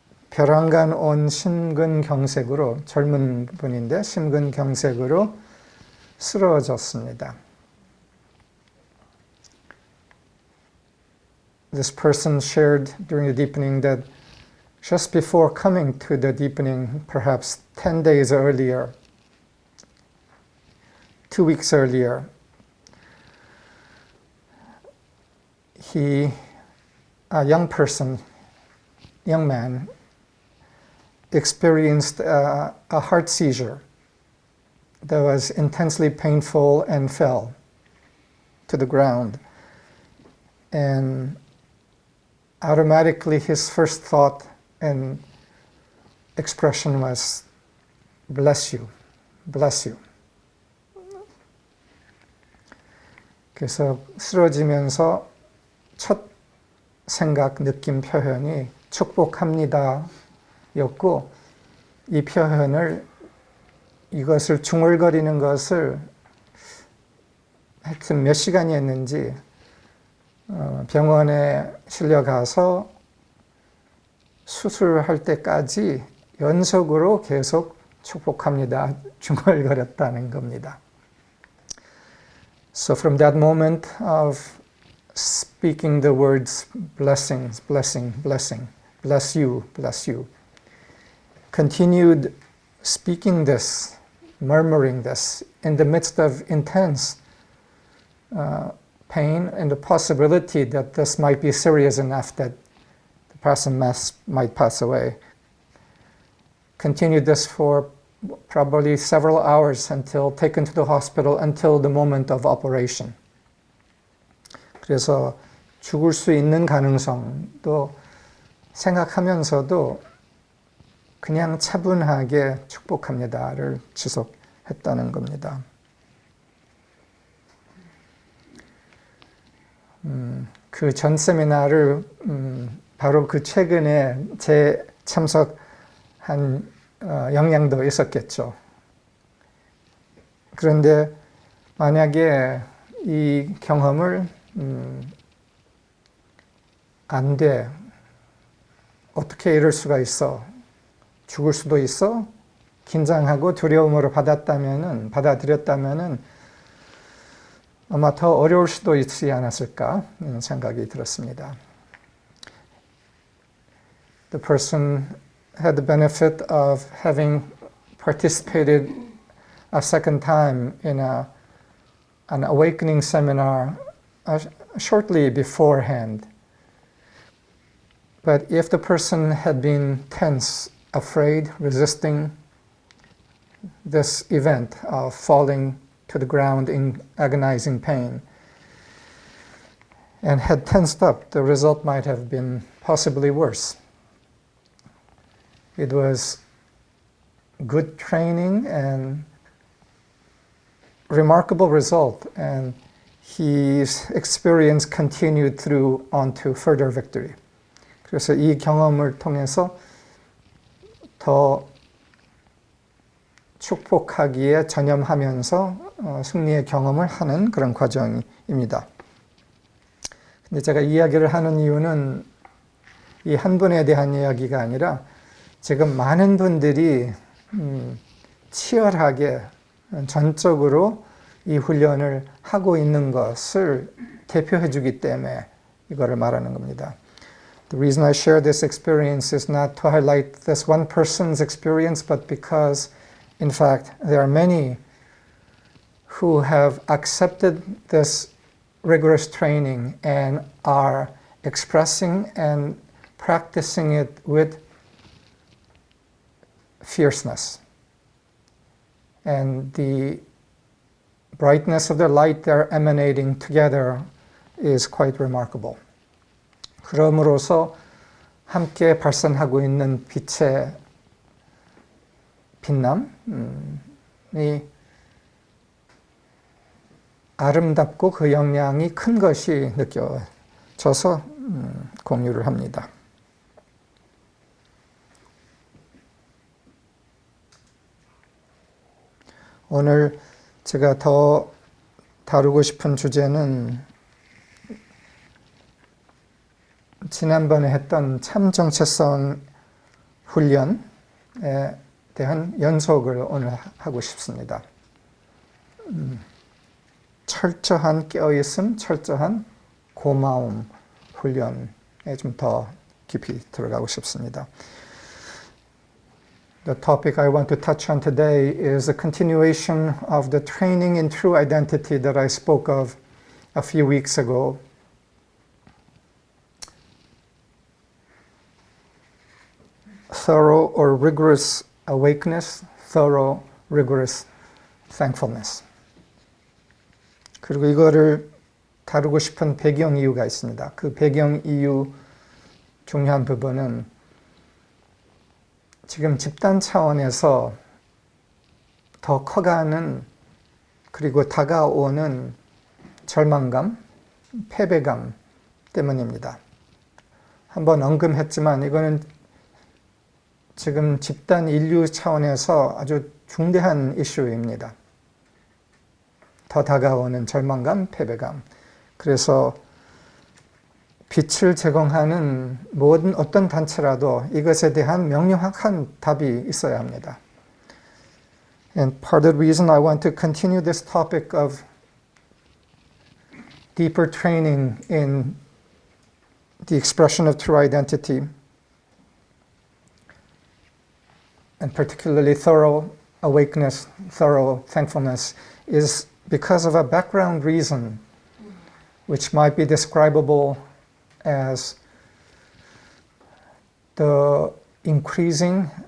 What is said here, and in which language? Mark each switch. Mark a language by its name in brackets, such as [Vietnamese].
[Korean] 벼랑간 온 심근경색으로 젊은 분인데 심근경색으로 쓰러졌습니다. [English] This person shared during the deepening that just before coming to the deepening, perhaps 10 days earlier, 2 weeks earlier, a young man, experienced a heart seizure that was intensely painful and fell to the ground. And automatically his first thought and expression was, bless you, bless you. [Korean] 그래서 쓰러지면서 첫 생각, 느낌 표현이 축복합니다 였고 이 표현을 이것을 중얼거리는 것을 하여튼 몇 시간이 했는지 병원에 실려가서 수술할 때까지 연속으로 계속 축복합니다 중얼거렸다는 겁니다. [English] So from that moment of speaking the words blessings, blessing, blessing, bless you, continued speaking this, murmuring this in the midst of intense pain and the possibility that this might be serious enough that the person might pass away. continued this for probably several hours until taken to the hospital until the moment of operation. [Korean] 그래서 죽을 수 있는 가능성도 생각하면서도 그냥 차분하게 축복합니다를 지속했다는 겁니다. 그 전 세미나를 바로 그 최근에 참석한 영향도 있었겠죠. 그런데 만약에 이 경험을 안 돼, 어떻게 이럴 수가 있어, 죽을 수도 있어, 긴장하고 두려움으로 받아들였다면은 아마 더 어려울 수도 있지 않았을까 생각이 들었습니다. [English] The person had the benefit of having participated a second time in an awakening seminar shortly beforehand. But if the person had been tense, afraid, resisting this event of falling to the ground in agonizing pain, and had tensed up, the result might have been possibly worse. It was good training and remarkable result, and his experience continued through on to further victory. [Korean] 그래서 이 경험을 통해서 더 축복하기에 전념하면서 승리의 경험을 하는 그런 과정입니다. 근데 제가 이야기를 하는 이유는 이 한 분에 대한 이야기가 아니라 지금 많은 분들이 치열하게 전적으로 이 훈련을 하고 있는 것을 대표해 주기 때문에 이거를 말하는 겁니다. [English] The reason I share this experience is not to highlight this one person's experience, but because, in fact, there are many who have accepted this rigorous training and are expressing and practicing it with fierceness. And the brightness of the light they're emanating together is quite remarkable. [Korean] 그럼으로써 함께 발산하고 있는 빛의 빛남이 아름답고 그 영향이 큰 것이 느껴져서 공유를 합니다. 오늘 제가 더 다루고 싶은 주제는 지난번에 했던 참 정체성 훈련에 대한 연속을 오늘 하고 싶습니다. 철저한 깨어있음, 철저한 고마움 훈련에 좀 더 깊이 들어가고 싶습니다. [English] The topic I want to touch on today is a continuation of the training in true identity that I spoke of a few weeks ago. Thorough or rigorous awakeness, thorough, rigorous thankfulness. [Korean] 그리고 이거를 다루고 싶은 배경 이유가 있습니다. 그 배경 이유 중요한 부분은 지금 집단 차원에서 더 커가는 그리고 다가오는 절망감, 패배감 때문입니다. 한번 언급했지만 이거는 지금 집단 인류 차원에서 아주 중대한 이슈입니다. 더 다가오는 절망감, 패배감. 그래서 빛을 제공하는 모든 어떤 단체라도 이것에 대한 명료한 답이 있어야 합니다. [English] And part of the reason I want to continue this topic of deeper training in the expression of true identity, and particularly thorough awakeness, thorough thankfulness, is because of a background reason which might be describable as the increasing